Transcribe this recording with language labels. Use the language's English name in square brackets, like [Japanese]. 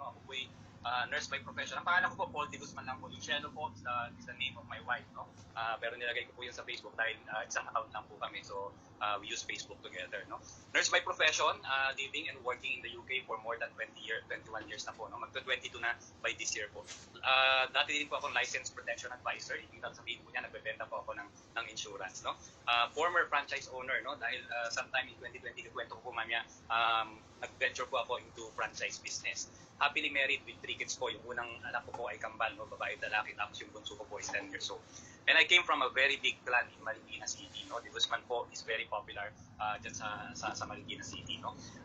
[Filipino] po'y nurse by profession. Ang pangalan ko po, Paul de Guzman lang po. Yung Shelo po [English] is the name of my wife, [Filipino] no? Pero nilagay ko po yun sa Facebook dahil isang account lang po kami. [English] So, we use Facebook together, [Filipino] no? [English] Nurse by profession, living and working in the UK for more than 21 years na po, no? [Filipino] Magto-22 na by this year po. Dati din po akong licensed protection advisor. Ibig sabihin po niya, nagbebenta po ako ng insurance, no? [English] Former franchise owner, no? [Filipino] Dahil sometime in 2020, kwento ko po mamaya, nag-venture po ako into franchise business. [English] Happily married with 3 kids [Filipino] po. Yung unang anak ko po ay kambal, no? Babae at lalaki, tapos yung bunso ko po is 10 years old. [English] And I came from a very big clan in Marikina City, no? De Guzman po is very popular dyan sa Marikina City, no?